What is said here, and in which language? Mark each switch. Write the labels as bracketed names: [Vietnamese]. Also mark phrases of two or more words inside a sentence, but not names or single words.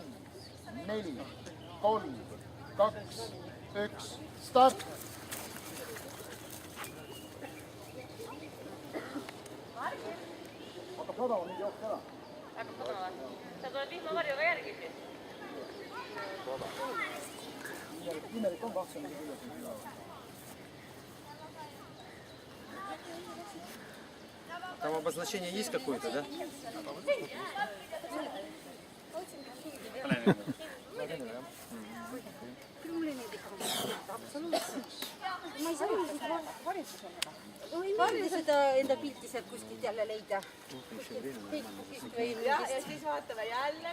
[Estonian] 4, 3, 2, 1, start! Hakkab sadama nüüd jooks ära. Hakkab sadama. Sa tuled vihmavarjuga järgi siis. Imelik on 20 üle. [Russian] Там обозначение есть какое-то, да? [Estonian] Varju seda enda pilti sealt kuskilt jälle leida. Ja siis vaatame jälle.